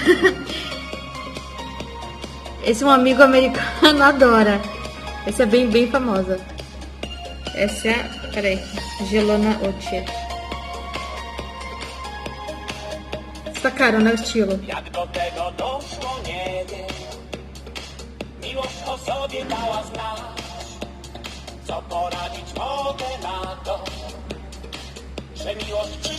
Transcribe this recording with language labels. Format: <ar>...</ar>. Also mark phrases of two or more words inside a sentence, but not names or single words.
<pt>Esse um amigo americano adora. Essa é bem famosa. Essa é a... Peraí. Zielona Ocie. Sacaram, né, o estilo?</pt> <pl>Jak do tego doszło, nie wiem. Miłość o sobie dała znać. Co poradzić mogę na to, że miłość</pl>